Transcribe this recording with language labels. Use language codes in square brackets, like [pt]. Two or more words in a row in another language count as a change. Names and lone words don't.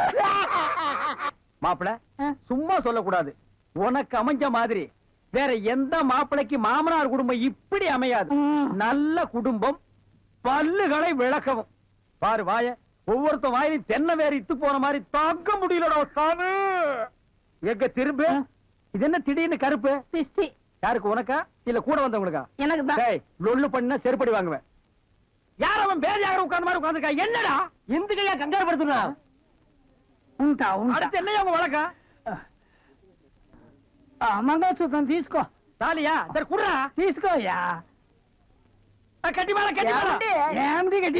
[ta] மாப்பிள சும்மா சொல்லக்கூடாது உனக்கு அமைஞ்ச மாதிரி வேற எந்த மாப்பிளைக்கு மாமனார் குடும்பம் இப்படி அமையாது நல்ல குடும்பம் பல்லுகளை விளக்கவும் பாரு வாய ஒவ்வொருத்த வாயிலும் தென்னை வேற இத்து போன மாதிரி தாக்க முடியலடா சாமி எங்க திரும்ப இது என்ன திடீர்னு கருப்பு பிஸ்தி யாருக்கு உனக்கா இல்ல கூட வந்தவங்களுக்கா எனக்கு தான் டேய் லொள்ளு பண்ணா செருப்படி வாங்குவேன் யார் அவன் பேஜாக உட்கார்ந்த மாதிரி உட்கார்ந்துருக்கா என்னடா இந்த கையா கங்காரு படுத்துனா [te] ఉంటా ఉంటా [ta] அடுத்து என்ன அவங்க வழக்கா [te] మంగళసూత్రం తీసుకో [ta] தாலியா சரி குடுறா [te] తీసుకోయ్యా [ta] கட்டி மேல கட்டி மேல [te] ఏమిటి గట్టి